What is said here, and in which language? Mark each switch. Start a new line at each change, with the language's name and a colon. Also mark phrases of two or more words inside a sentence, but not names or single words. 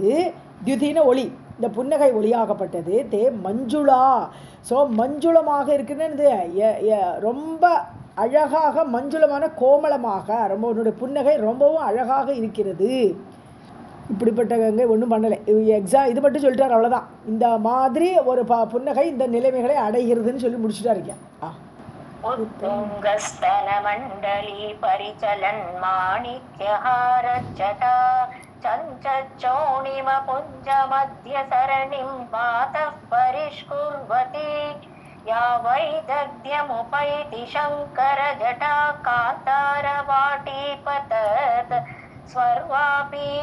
Tamil: துதின ஒளி, இந்த புன்னகை ஒளியாகப்பட்டது. தே மஞ்சுளா, ஸோ மஞ்சுளமாக இருக்குன்னு ரொம்ப அழகாக மஞ்சுளமான கோமளமாக ரொம்ப உன்னுடைய புன்னகை ரொம்பவும் அழகாக இருக்கிறது. இப்படிப்பட்ட கங்கை ஒன்றும் பண்ணலை. இது மட்டும் சொல்லிட்டார், அவ்வளோதான். இந்த மாதிரி ஒரு புன்னகை இந்த நிலைமைகளை அடைகிறதுன்னு சொல்லி முடிச்சுட்டா இருக்கேன்.
Sanskrit: उत्तुङ्गस्तन मण्डली परिचलन् माणिक्यहारजटा चञ्चोणिम पुञ्ज मध्य सरणिं पातः परिष्कुर्वती या वैदग्ध्यमुपैति शङ्कर जटा कान्तारवाटी पतत् स्वर्वापी